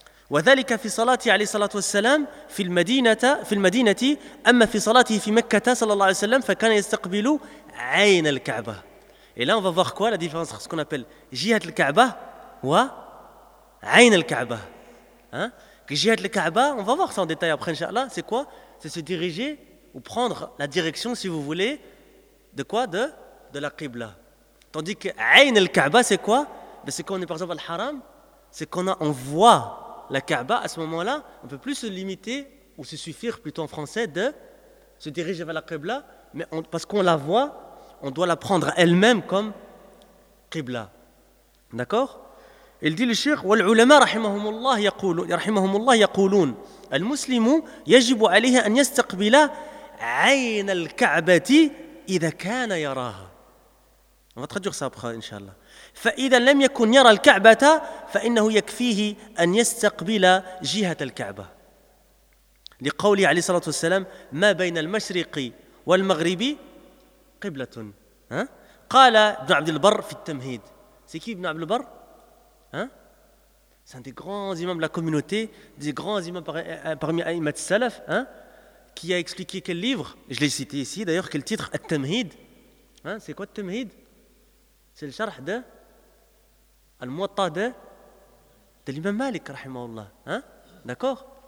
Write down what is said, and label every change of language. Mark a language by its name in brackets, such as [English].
[Arabic] وذلك في صلاته عليه الصلاة والسلام في المدينة أما في صلاته في مكة صلى الله عليه وسلم فكان يستقبل عين الكعبة. [French] Et là on va voir quoi la différence entre ce qu'on appelle جهة الكعبة و عين الكعبة. Hein? Que جهة الكعبة, on va voir ça en détail après Inch'Allah, c'est quoi? C'est se diriger ou prendre la direction, si vous voulez, de quoi? De la Qibla. Tandis que عين الكعبة c'est quoi? Ben, c'est quand on est par exemple al-haram, c'est qu'on on voit la Kaaba, à ce moment-là, on ne peut plus se limiter, ou se suffire plutôt en français, de se diriger vers la Qibla, mais parce qu'on la voit, on doit la prendre elle-même comme Qibla. D'accord? Il dit le shir, [Arabic] « وَالْعُلَمَا رَحِمَهُمُ اللَّهِ يَقُولُونَ الْمُسْلِمُ يَجِبُ عَلِيهَ أَنْ يَسْتَقْبِلَ عَيْنَ الْكَعْبَةِ إِذَا كَانَ يَرَاهَا. » [French] On va traduire ça après, Inch'Allah. [Arabic] فإذا لم يكن يرى الكعبة فإنه يكفيه أن يستقبل جهة الكعبة لقوله عليه الصلاة والسلام ما بين المشرق والمغرب قبلة. قال ابن عبد البر في التمهيد. [French] C'est qui [Arabic] ابن عبد البر? [French] C'est un des grands imams de la communauté, des grands imams parmi أئمة السلف, qui a expliqué quel livre, je l'ai cité ici d'ailleurs, quel titre, التمهيد. C'est quoi التمهيد? C'est le charh de Al-Muwatta de l'imam Malik, rahimahullah. Hein? D'accord?